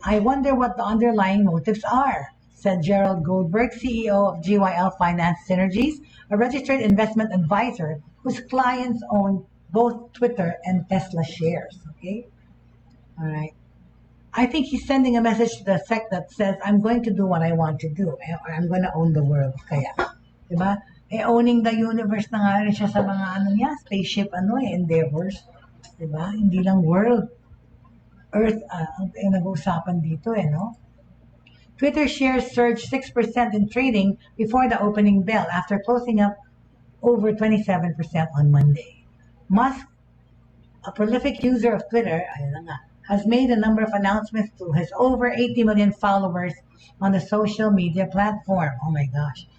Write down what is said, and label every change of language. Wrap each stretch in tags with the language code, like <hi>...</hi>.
<en>I wonder what the underlying motives are, said Gerald Goldberg, CEO of GYL Finance Synergies, a registered investment advisor whose clients own both Twitter and Tesla shares. Okay? All right. I think he's sending a message to the sect that says, I'm going to do what I want to do, or I'm going to own the world.</en> <tl>Kaya, diba?</tl> <en>Owning the universe</en> <tl>na nga rin siya sa mga spaceship endeavors. Diba? Hindi lang world. Earth, ang nag-uusapan dito no?</tl> <en>Twitter shares surged 6% in trading before the opening bell after closing up over 27% on Monday. Musk, a prolific user of Twitter, has made a number of announcements to his over 80 million followers on the social media platform. Oh my gosh.</en>